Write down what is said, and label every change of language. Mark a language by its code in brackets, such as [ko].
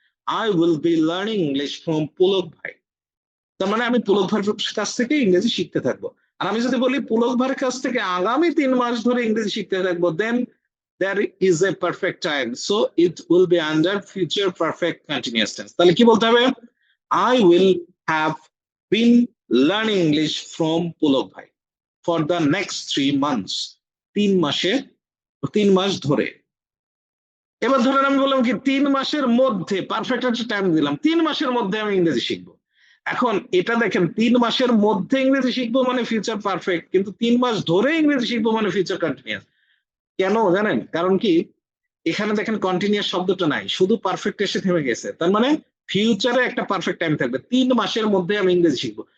[en] I will be learning English from Pulak ভাই, [bn] তার মানে আমি পুলক ভাইয়ের কাছ থেকে ইংরেজি শিখতে থাকবো। আর আমি যদি বলি পুলক ভাইয়ের কাছ থেকে আগামী 3 মাস ধরে ইংরেজি শিখতে থাকবো, [en] Then there is a perfect time, so it will be under future perfect continuous tense। [bn] তাহলে কি বলতে হবে, [en] I will have been learning English from Pulak ভাই for the next 3 months, [bn] 3 মাসে, 3 মাস ধরে। এবার ধরেন আমি বললাম কি 3 মাসের মধ্যে, পারফেক্ট একটা টাইম দিলাম, 3 মাসের মধ্যে আমি ইংরেজি শিখবো। এখন এটা দেখেন 3 মাসের মধ্যে ইংরেজি শিখবো মানে ফিউচার পারফেক্ট, কিন্তু 3 মাস ধরে ইংরেজি শিখবো মানে ফিউচার কন্টিনিউয়াস। কেন জানেন, কারণ কি, এখানে দেখেন কন্টিনিউয়াস শব্দটা নাই, শুধু পারফেক্ট এসে থেমে গেছে, তার মানে ফিউচারে একটা পারফেক্ট টাইম থাকবে, 3 মাসের মধ্যে আমি ইংরেজি শিখবো।